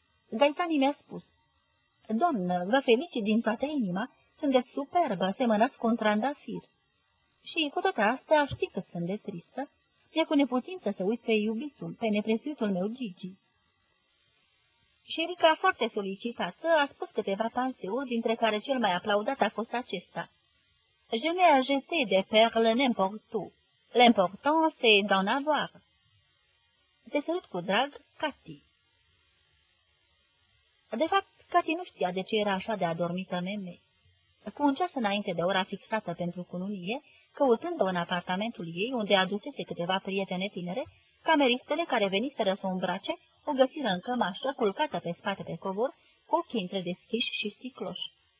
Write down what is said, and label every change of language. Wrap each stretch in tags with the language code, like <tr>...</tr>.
<ro>Gaitani mi-a spus, Doamnă, vă felicit din toată inima, sunteți superbă, asemănați cu un trandafir. Și cu toate astea știi că sunt de tristă, e cu neputință să uit pe iubitul, pe neprețuitul meu Gigi. Șerica, foarte solicitată, a spus câteva panseuri, dintre care cel mai aplaudat a fost acesta.</ro> <fr>Je n'ai ajouté de perles n'importe où. L'important, c'est d'en avoir.</fr> <ro>Te salut cu drag, Cathy. De fapt, Cathy nu știa de ce era așa de adormită meme. Cu un ceas înainte de ora fixată pentru cununie, căutând-o în apartamentul ei, unde adusese câteva prietene tinere, cameristele care veniseră să o îmbrace, o găsiră în cămașă, culcată pe spate pe covor, cu ochii întredeschiși și sticloși.</ro>